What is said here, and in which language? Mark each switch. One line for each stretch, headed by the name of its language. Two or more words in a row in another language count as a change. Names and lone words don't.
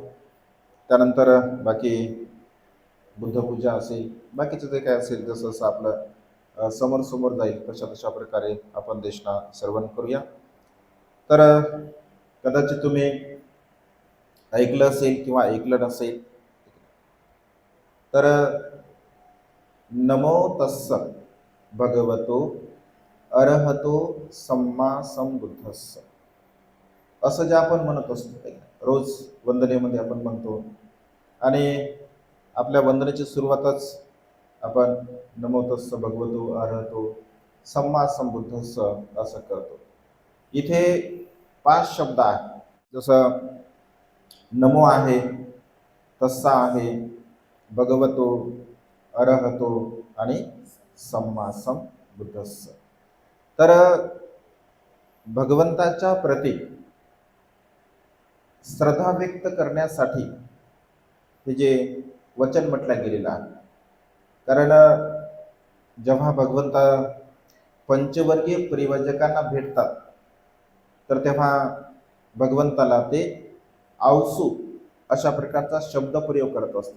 Marathi: त्यानंतर बाकी बुद्धपूजा असेल, बाकीचं जे काय असेल जसं जसं आपलं समोर समोर जाईल तशा प्रकारे आपण देशना श्रवण करूया. तर कदाचित तुम्ही ऐकलं असेल किंवा ऐकलं नसेल, तर
Pali: नमो तस्स भगवतो अरहतो सम्मा संबुद्धस्स
Marathi: असं जे आपण म्हणत असतो रोज वंदनेमध्ये आपण म्हणतो, आणि आपल्या वंदनेची सुरुवातच आपण
Pali: नमो तस्स भगवतो अरहतो सम्मा संबुद्धस्स
Marathi: असं करतो. इथे 5 शब्द आहेत. जसं नमो आहे, तस्सा आहे,
Pali: भगवतो, अरहतो आणि सम्मा संबुद्धस्स.
Marathi: तर भगवंताच्या प्रती श्रद्धा व्यक्त करण्यासाठी हे जे वचन म्हटलं गेलेलं आहे. कारण जेव्हा भगवंता पंचवर्गीय परिवर्जकांना भेटतात तर तेव्हा भगवंताला ते आवसू अशा प्रकारचा शब्द प्रयोग करत असतात.